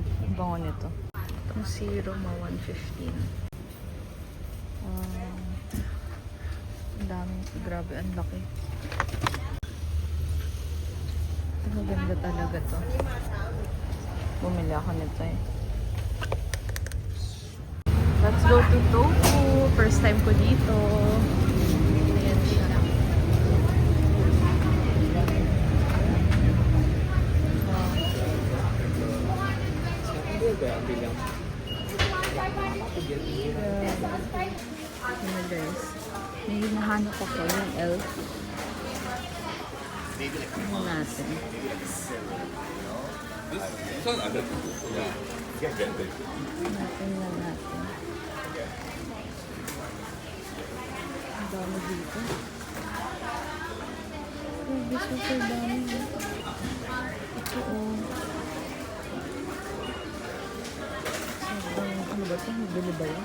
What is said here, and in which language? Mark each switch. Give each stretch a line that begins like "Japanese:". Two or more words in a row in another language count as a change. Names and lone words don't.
Filipino: Ang bango nito. Itong serum, 115. Ang dami. Grabe, ang laki. Ito maganda talaga to. Bumili ako nito eh.
English: Let's go to Tofu.
Filipino: First time ko dito. Ayan siya. Ayan guys. May hinahanap ako yung elf. Ano natin?
Korean: 우선 안 돼. 그냥 이게 안 돼.
Filipino: Natin lang natin. Ang dami dito. Oh, super dami. Ito oh. Sobrang, ano ba ito? Bili ba yun?